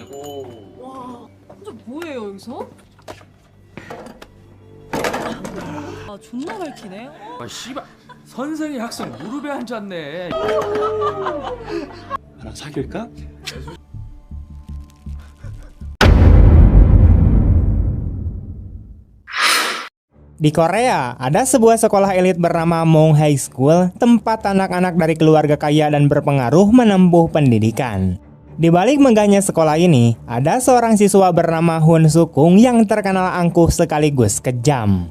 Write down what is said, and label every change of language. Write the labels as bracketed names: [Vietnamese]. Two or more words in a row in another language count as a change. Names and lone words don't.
[Korean] 와, 혼자 뭐해요 여기서? 아 존나 밝히네. 아 씨발 선생이 학생 무릎에 앉았네. 나랑 사귈까? [Indonesian] Di Korea, ada sebuah sekolah elit bernama Mong High School, tempat anak-anak dari keluarga kaya dan berpengaruh menempuh pendidikan. Di balik megahnya sekolah ini, ada seorang siswa bernama Hun Sukung yang terkenal angkuh sekaligus kejam.